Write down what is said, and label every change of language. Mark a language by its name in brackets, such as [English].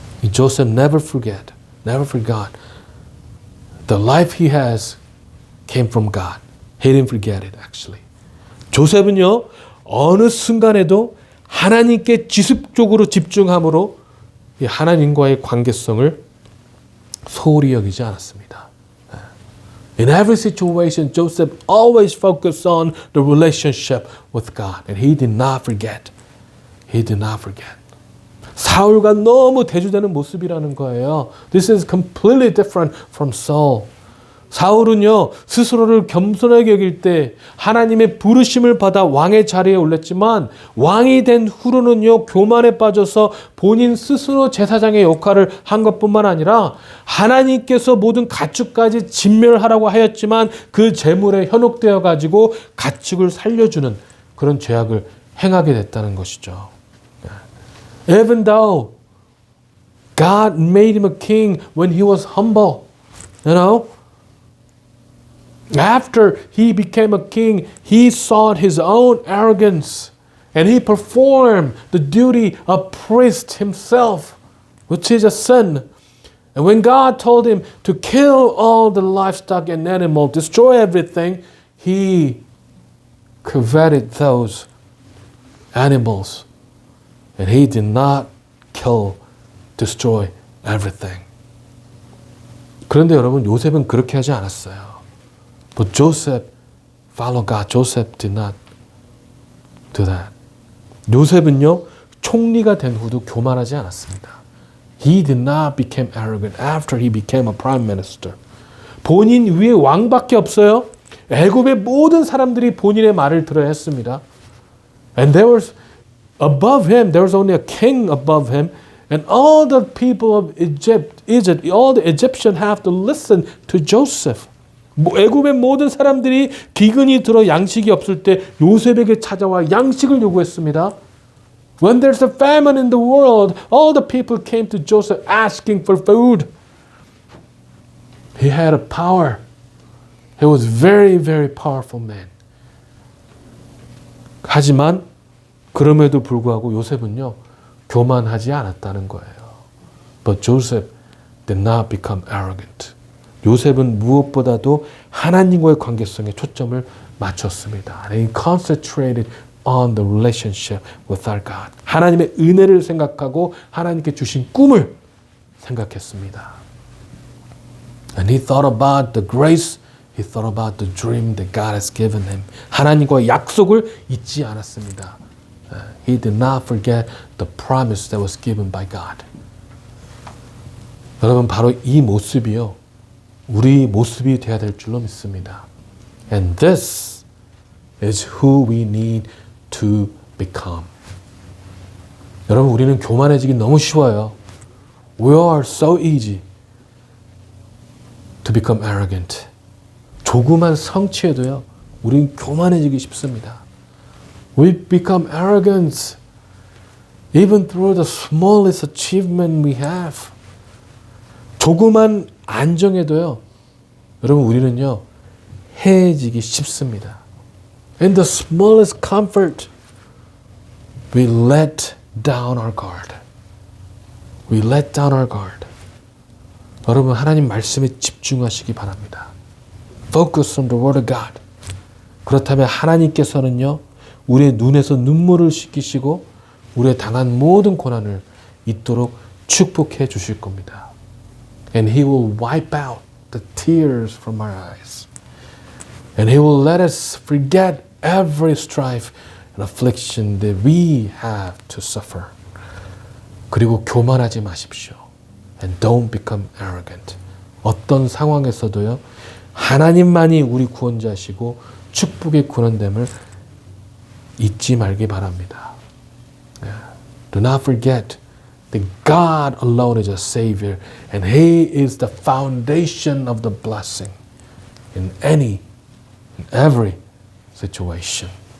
[English] Joseph never forgot the life he has came from God. He didn't forget it, actually. [Korean] 조셉은요, 어느 순간에도 하나님께 지속적으로 집중함으로 이 하나님과의 관계성을 소홀히 여기지 않았습니다. [English] In every situation, Joseph always focused on the relationship with God, and he did not forget. He did not forget. [Korean] 사울과 너무 대조되는 모습이라는 거예요. [English] This is completely different from Saul. [Korean] 사울은요, 스스로를 겸손하게 여길 때 하나님의 부르심을 받아 왕의 자리에 올랐지만 왕이 된 후로는요, 교만에 빠져서 본인 스스로 제사장의 역할을 한 것뿐만 아니라 하나님께서 모든 가축까지 진멸하라고 하였지만 그 재물에 현혹되어 가지고 가축을 살려주는 그런 죄악을 행하게 됐다는 것이죠. [English] Even though God made him a king when he was humble, you know, after he became a king, he sought his own arrogance and he performed the duty of priest himself, which is a sin. And when God told him to kill all the livestock and animals, destroy everything, he coveted those animals. And he did not kill, destroy everything. [Korean] 그런데 여러분, 요셉은 그렇게 하지 않았어요. [English] But Joseph followed God. Joseph did not do that. [Korean] 요셉은요, 총리가 된 후도 교만하지 않았습니다. [English] He did not become arrogant after he became a prime minister. [Korean] 본인 위에 왕밖에 없어요. 애굽의 모든 사람들이 본인의 말을 들어야 했습니다. [English] And there was above him, there was only a king above him, and all the people of Egypt, all the Egyptians have to listen to Joseph. [Korean] 애굽의 모든 사람들이 기근이 들어 양식이 없을 때 요셉에게 찾아와 양식을 요구했습니다. [English] When there's a famine in the world, all the people came to Joseph asking for food. He had a power. He was very, very powerful man. [Korean] 하지만 그럼에도 불구하고 요셉은요, 교만하지 않았다는 거예요. [English] But Joseph did not become arrogant. [Korean] 요셉은 무엇보다도 하나님과의 관계성에 초점을 맞췄습니다. [English] And he concentrated on the relationship with our God. [Korean] 하나님의 은혜를 생각하고 하나님께 주신 꿈을 생각했습니다. [English] And he thought about the grace, he thought about the dream that God has given him. [Korean] 하나님과의 약속을 잊지 않았습니다. [English] He did not forget the promise that was given by God. [Korean] 여러분, 바로 이 모습이요, 우리 모습이 되어야 될 줄로 믿습니다. [English] And this is who we need to become. [Korean] 여러분, 우리는 교만해지기 너무 쉬워요. [English] We are so easy to become arrogant. [Korean] 조그만 성취에도요, 우리는 교만해지기 쉽습니다. [English] We become arrogant even through the smallest achievement we have. [Korean] 조그만 안정에도요, 여러분, 우리는요, 해해지기 쉽습니다. [English] In the smallest comfort, we let down our guard. We let down our guard. [Korean] 여러분, 하나님 말씀에 집중하시기 바랍니다. [English] Focus on the word of God. [Korean] 그렇다면 하나님께서는요, 우리의 눈에서 눈물을 씻기시고 우리의 당한 모든 고난을 잊도록 축복해 주실 겁니다. [English] And He will wipe out the tears from our eyes. And He will let us forget every strife and affliction that we have to suffer. [Korean] 그리고 교만하지 마십시오. [English] And don't become arrogant. [Korean] 어떤 상황에서도요, 하나님만이 우리 구원자시고 축복의 구원됨을 잊지 말기 바랍니다. [English] Do not forget that God alone is a Savior and He is the foundation of the blessing in any and every situation.